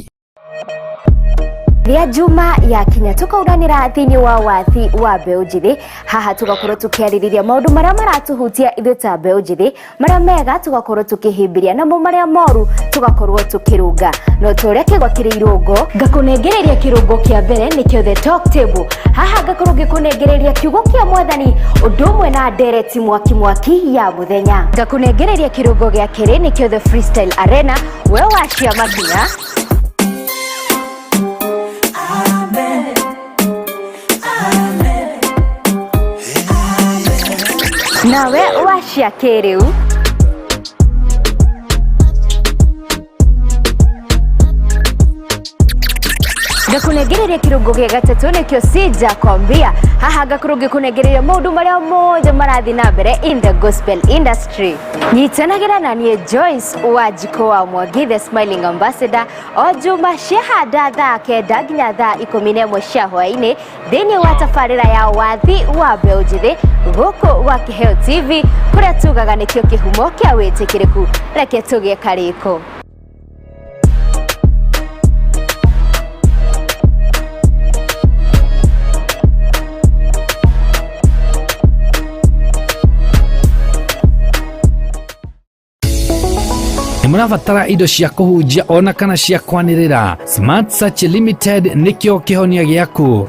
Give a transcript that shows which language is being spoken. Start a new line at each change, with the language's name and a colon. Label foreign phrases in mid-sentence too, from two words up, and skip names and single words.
Kikuyu: Ria Juma ya kinya tukauranira thini wa wathi wa mbeũ njĩthĩ haha tugakorwo tukiarĩrĩria maũndũ marĩa maratuhutia ithuĩ ta mbeũ njĩthĩ marĩa mega tugakorwo tukihimbiria namo marĩa moru tugakorwo tukirunga no tũrĩa kĩgwa kĩrĩ irũngo ngakũnengereria kĩrũngo kĩa mbere nĩkĩo
English: the talk table
Kikuyu: haha ngakorwo ngĩkũnengereria kiugo kĩa mwathani ũndũ ũmwe na ndereti mwaki ya mũthenya ngakũnengereria kĩrũngo gĩa kerĩ nĩkĩo
English: the freestyle arena
Kikuyu: we wacia makinya nawe wacia kĩrĩu ngakunengereria kirungo gĩa gatatũ nĩkĩo Sija kwambia haha ngakorwo ngĩkunengereria maũndũ marĩa mothe marathi na mbere
English: in the gospel industry
Kikuyu: nyitanagĩra na niĩ Joyce Wanjikũ wa Mwangi
English: the smiling ambassador
Kikuyu: o juma ciahanda thaa kenda nginya thaa 11 cia hwaĩ-inĩ thĩinĩ wa tabarĩra ya wathi wa mbeũ njĩthĩ gũkũ wa Kĩheo TV kũrĩa tugaga nĩkĩo kĩhumo kĩa wĩtĩkĩrĩku reke tũgĩe karĩko. Murabatara indo cia kuhunjia ona kana cia kwanirira Smart Search Limited nikio kihonia giaku.